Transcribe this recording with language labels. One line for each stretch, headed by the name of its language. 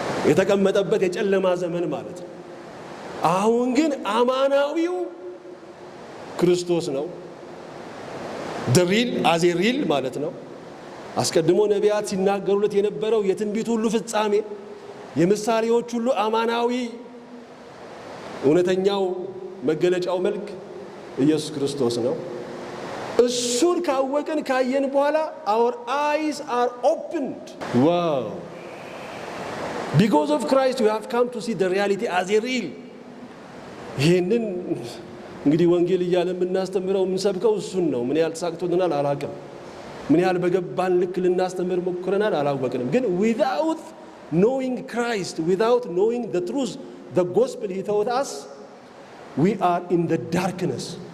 Amharic: የተቀመጠበት የጨለማ ዘመን ማለት ነው። አሁን ግን አማናዊው ክርስቶስ ነው። ድሪል አዜ ሪል ማለት ነው። አስቀድሞ ነቢያት ሲናገሩለት የነበረው የትንቢት ሁሉ ፍጻሜ፣ የምሳሌዎች ሁሉ አማናዊ እውነተኛው መገለጫው መልክ ኢየሱስ ክርስቶስ ነው። እሱን ካወቅን ካየን በኋላ
English: our eyes are opened. wow, because of Christ we have come to see the reality as a real.
Amharic: ይህንን እንግዲህ ወንጌል እያለ የምናስተምረው የምንሰብከው እሱን ነው። ምን ያህል ተሳክቶልናል አላውቅም። ምን ያህል በገባን ልክ ልናስተምር ሞክረናል አላወቅንም። ግን
English: without knowing Christ, without knowing the truth, the gospel he taught us, we are in the darkness.